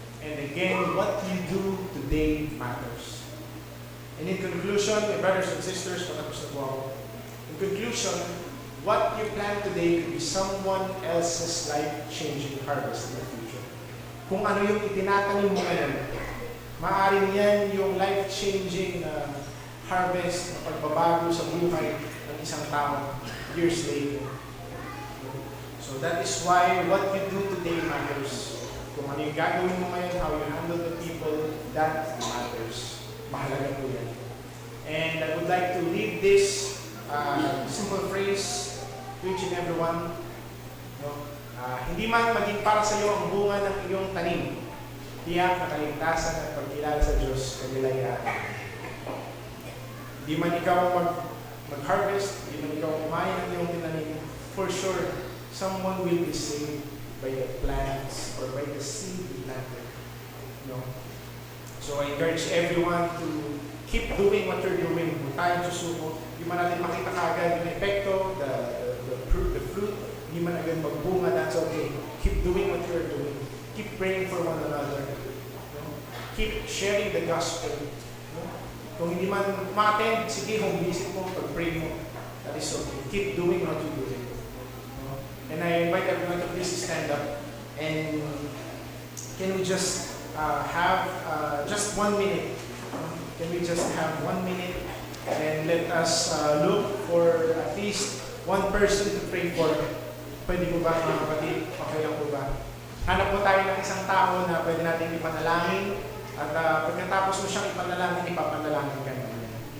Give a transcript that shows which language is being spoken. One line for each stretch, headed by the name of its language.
English: And again, what you do today matters. And in conclusion, my brothers and sisters,
Filipino: patapos na po ako.
English: In conclusion, what you plan today could be someone else's life-changing harvest in the future.
Filipino: Kung ano yung itinatanim mo ngayon, maaaring yan yung life-changing harvest na pagbabago sa buhay ng isang tao
English: years later. So that is why what you do today matters.
Filipino: Kung ano yung gagawin mo ngayon,
English: how you handle the people, that matters.
Filipino: Mahalaga po yan.
English: And I would like to leave this simple phrase to each and everyone.
Filipino: No? Hindi man maging para sa iyo ang bunga ng iyong tanim, tiyak na kaligtasan at pagkilala sa Diyos kanilayaan. Hindi man ikaw mag-harvest, hindi man ikaw kumain ng iyong tinanim,
English: for sure, someone will be saved by the plants or by the seed you planted.
Filipino: No?
English: So I encourage everyone to keep doing what you're doing.
Filipino: Huwag tayong susuko.
English: You
Filipino: man natin makita kaagad yung epekto,
English: the fruit,
Filipino: hindi man agad magbunga,
English: that's okay. Keep doing what you're doing. Keep praying for one another. Keep sharing the gospel.
Filipino: Kung hindi man ma-attend, sige, home visit mo, pag-pray mo.
English: That is okay. Keep doing what you're doing. And I invite everyone to please stand up. And can we just have just 1 minute? Can we just have 1 minute and let us look for at least one person to pray for?
Filipino: Pwede po ba mga kapatid? Okay lang po ba? Hanap po tayo ng isang tao na pwede natin ipanalangin at pagkatapos mo siyang ipanalangin, ipapanalangin ka naman.